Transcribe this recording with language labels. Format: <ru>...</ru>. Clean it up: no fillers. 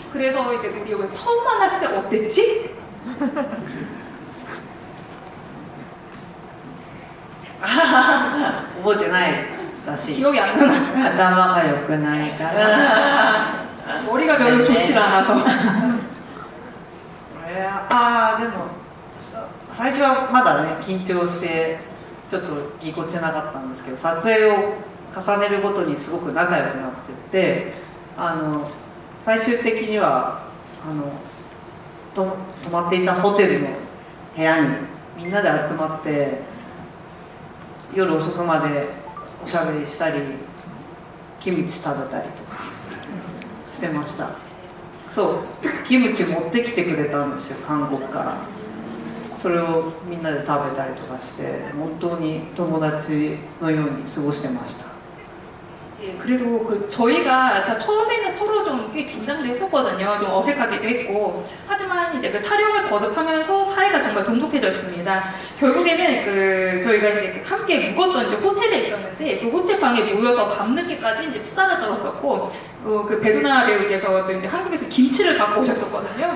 <ko>그래서 이제 우리 왜 처음 만났을 때 어땠지?</ko> <ja>覚えてないらしい。</ja> <ko>기억이 안 나나?</ko> <ja>頭が良くないから。</ja> <ko>머리가 별로 좋지 않아서.</ko> <ja>でも最初はまだね緊張してちょっとぎこちなかったんですけど、撮影を重ねるごとにすごく仲良くなってって最終的には泊まっていたホテルの部屋にみんなで集まって夜遅くまでおしゃべりしたりキムチ食べたりとかしてました。そうキムチ持ってきてくれたんですよ、韓国から。それをみんなで食べたりとかして本当に友達のように過ごしてました。</ja> <ko>예, 그래도 저희가 처음에는 서로 좀 꽤 긴장도 했었거든요. 좀 어색하기도 했고. 하지만 이제 그 촬영을 거듭하면서 사이가 정말 돈독해졌습니다. 결국에는 저희가 이제 함께 묵었던 이제 호텔에 있었는데 그 호텔 방에 모여서 밤늦게까지 이제 수다를 떨었었고, 그 배두나 배우께서 또 이제 한국에서 김치를 갖고 오셨었거든요.</ko>